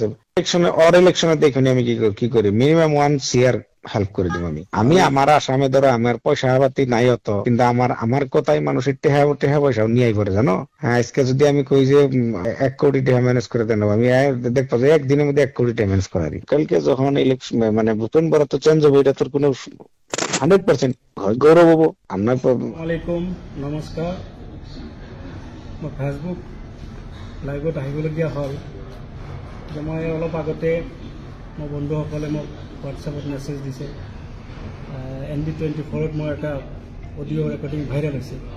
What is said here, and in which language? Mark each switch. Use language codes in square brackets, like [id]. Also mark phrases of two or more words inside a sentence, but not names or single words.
[bn] ইলেকশনে দেখুন আমি কি করি, মিনিমাম 1 CR হেল্প করে দিব আমি আমার আসামে ধরো আমার পয়সা পাতি নাই অত কিন্তু আমার কথাই মানুষের টেহা পয়সাও নিয়ে পড়ে জানো। হ্যাঁ আজকে যদি আমি কই যে 1 কোটি টাকা ম্যানেজ করে দেন আমি দেখবো যে একদিনের মধ্যে 1 কোটি টাকা ম্যানেজ করারি। কালকে যখন ইলেকশন মানে নতুন বরাদ্দ তো চেঞ্জ হবে এটা তোর কোনো 100% গৌরব হবো। [as] আসসালামাইকুম, নমস্কাৰ। মই ফেচবুক লাইভত আহিবলগীয়া হ'ল যে মই অলপ আগতে মোৰ বন্ধুসকলে মোক হোৱাটছএপত মেছেজ দিছে, NB24ত মোৰ এটা [en] audio recording [as] ভাইৰেল হৈছে।